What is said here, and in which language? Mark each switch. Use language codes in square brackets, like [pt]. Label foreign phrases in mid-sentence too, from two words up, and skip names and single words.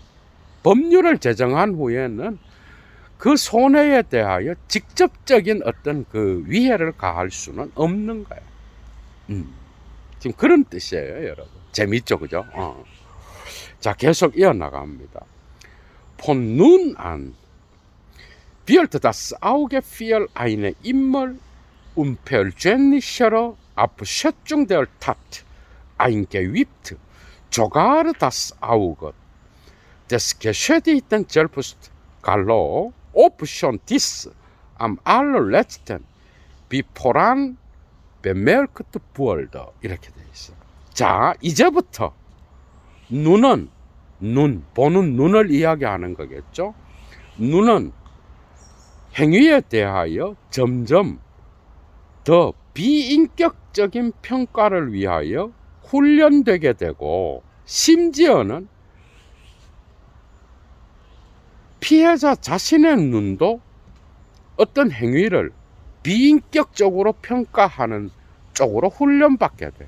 [ko] 법률을 제정한 후에는 그 손해에 대하여 직접적인 어떤 그 위해를 가할 수는 없는 거예요. 지금 그런 뜻이에요, 여러분. 재밌죠, 그죠? 자, 계속 이어나갑니다. [de] Von nun an wird das Auge für eine immer unpersönlichere Abschätzung der Tat eingeübt, sogar das Auge des Geschädigten selbst gallo, ob schon dies am allerletzten wie voran bemerkt wurde. [ko] 이렇게 돼 있어. 자, 이제부터 눈은 보는 눈을 이야기하는 거겠죠. 눈은 행위에 대하여 점점 더 비인격적인 평가를 위하여 훈련되게 되고 심지어는 피해자 자신의 눈도 어떤 행위를 비인격적으로 평가하는 쪽으로 훈련받게 돼.